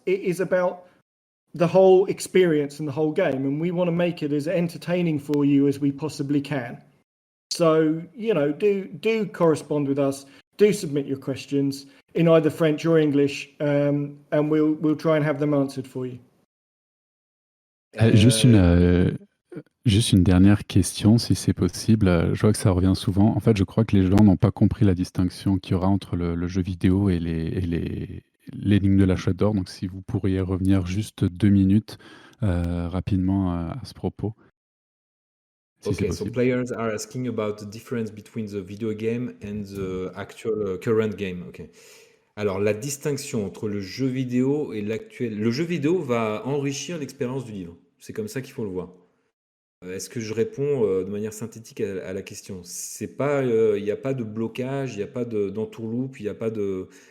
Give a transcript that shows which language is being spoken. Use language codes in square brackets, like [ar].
[en] It is about the whole experience and the whole game, and we want to make it as entertaining for you as we possibly can. So, do correspond with us. Do submit your questions in either French or English, and we'll try and have them answered for you. [fr] Juste une dernière question, si c'est possible. Je vois que ça revient souvent. En fait, je crois que les gens n'ont pas compris la distinction qu'il y aura entre le jeu vidéo et l'énigme de la chouette d'or. Donc, si vous pourriez revenir juste 2 minutes rapidement à ce propos. Si c'est [en] Okay, so [fr] possible. [en] players are asking about the difference between the video game and the actual current game. Okay. [fr] Alors, la distinction entre le jeu vidéo et l'actuel. Le jeu vidéo va enrichir l'expérience du livre. C'est comme ça qu'il faut le voir. Est-ce que je réponds de manière synthétique à la question? C'est pas, il n'y a pas de blocage, il n'y a pas d'entourloupe, il n'y a pas de.